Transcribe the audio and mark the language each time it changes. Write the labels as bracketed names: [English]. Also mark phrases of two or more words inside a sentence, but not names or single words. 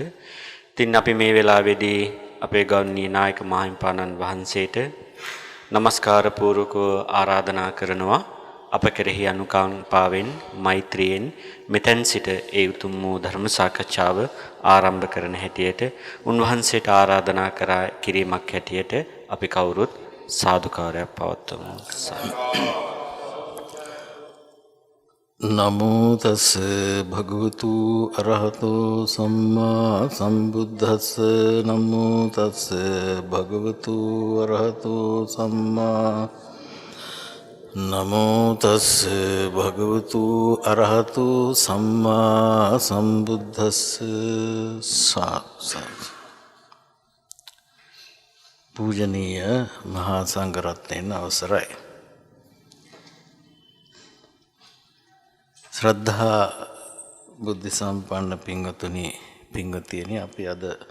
[Sinhala] ඉතින් අපි මේ වෙලාවේදී අපේ ගෞරවනීය නායක මාහිමිපාණන් වහන්සේට නමස්කාර පූර්වකව ආරාධනා කරනවා අප කෙරෙහි අනුකම්පාවෙන් මෛත්‍රියෙන් මෙතෙන් සිට ඒ උතුම් වූ ධර්ම සාකච්ඡාව ආරම්භ කරන හැටියට උන්වහන්සේට ආරාධනා කිරීමක් හැටියට අපි කවුරුත් සාදුකාරයක් පවත්වමු. [Pali] නමෝ තස් භගවතු අරහතෝ සම්මා සම්බුද්දස්ස නමෝ තස් භගවතු අරහතෝ සම්මා නමෝ තස් භගවතු අරහතෝ සම්මා සම්බුද්දස්ස [Sinhala] පූජනීය මහා සංඝරත්නයන් අවසරයි. ශ්‍රද්ධා බුද්ධ සම්පන්න පින්වතුනි පින්වතියනි අපි අද